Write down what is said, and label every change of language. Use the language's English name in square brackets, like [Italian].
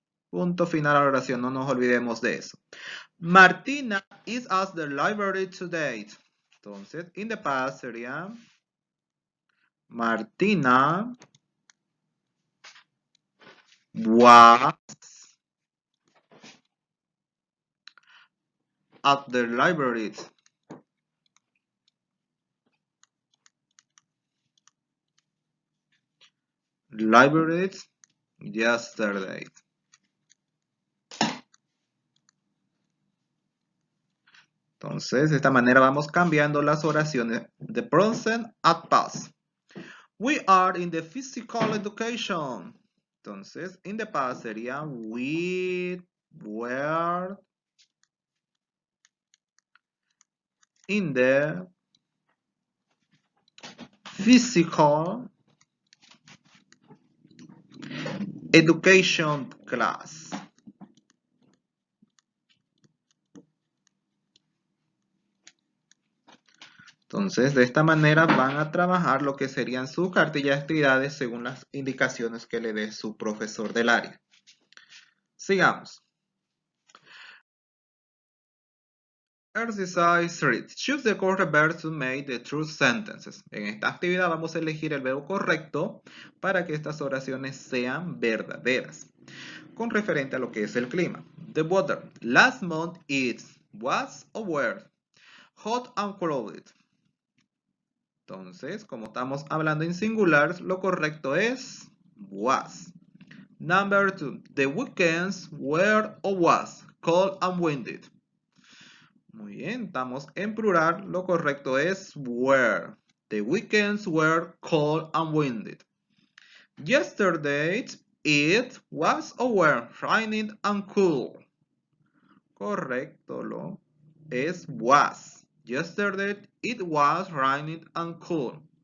[Spanish] Punto final a la oración, no nos olvidemos de eso. [English] Martina is at the library today. Entonces, in the past sería Martina was at the library. Library yesterday. [Spanish] Entonces, de esta manera vamos cambiando las oraciones de [English] present at past. We are in the physical education. Entonces, in the past sería we were in the physical education class. [Spanish] Entonces, de esta manera van a trabajar lo que serían su cartilla de actividades según las indicaciones que le dé su profesor del área. Sigamos. [English] Exercise 3. Choose the correct verb to make the true sentences. [Spanish] En esta actividad vamos a elegir el verbo correcto para que estas oraciones sean verdaderas. Con referente a lo que es el clima. [English] The weather. Last month it was or were hot and cloudy. [Spanish] Entonces, como estamos hablando en singular, lo correcto es was. [English] Number 2. The weekends were or was cold and windy. [Spanish] Muy bien, estamos en plural, lo correcto es were. [English] The weekends were cold and windy. Yesterday it was or were raining and cool. [Spanish] Correcto, lo es was. [English] Yesterday it was raining and cool.